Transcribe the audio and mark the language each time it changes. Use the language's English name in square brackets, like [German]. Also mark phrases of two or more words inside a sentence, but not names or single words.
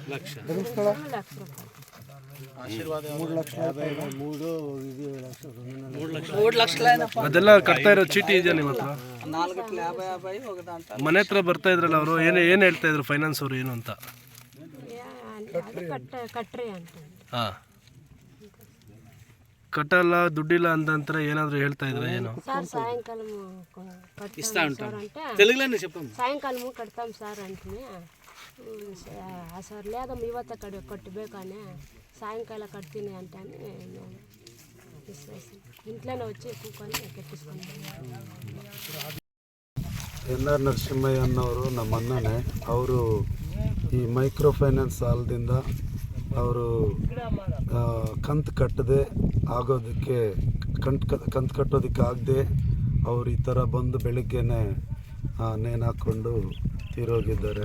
[Kannada] ಅದೆಲ್ಲ ಕಟ್ತಾ ಇರೋ ಚೀಟಿ ಇದೆಯಾ ನಿಮ್ಮ ಹತ್ರ? ಮನೆ ಹತ್ರ ಬರ್ತಾ ಇದ್ರಲ್ಲ ಅವರು ಏನು ಹೇಳ್ತಾ ಇದ್ರು ಫೈನಾನ್ಸ್ ಅವರು ಏನು ಅಂತ? ಕಟ್ರಿ ಅಂತ. ಕಟ್ಟಲ್ಲ ದುಡ್ಡಿಲ್ಲ ಅಂತಂದ್ರೆ ಏನಾದ್ರು ಹೇಳ್ತಾ ಇದ್ರೆ ಏನು? [Telugu] సార్ సాయంకాలం సాయంకాలము కడతాం సార్ అంటే సార్ లేదమ్మా ಇವತ್ತ కట్టಬೇకని సాయంకాలం కట్ತೀನಿ అంటే ఇంట్లోనే వచ్చి కూకొని కట్టించుకుంటాం. [Kannada] ಎನ್.ಆರ್. ನರಸಿಂಹಯ್ಯ ಅನ್ನೋರು ನಮ್ಮ ಅಣ್ಣನೇ. ಅವರು ಈ ಮೈಕ್ರೋ ಫೈನಾನ್ಸ್ ಸಾಲದಿಂದ ಅವರು ಕಂತು ಕಟ್ಟದೆ ಆಗೋದಕ್ಕೆ ಕಂತು ಕಟ್ಟೋದಕ್ಕೆ ಆಗದೆ ಅವರು ಈ ಥರ ಬಂದು ಬೆಳಿಗ್ಗೆನೆ ನೇಣು ಹಾಕ್ಕೊಂಡು ತೀರೋಗಿದ್ದಾರೆ.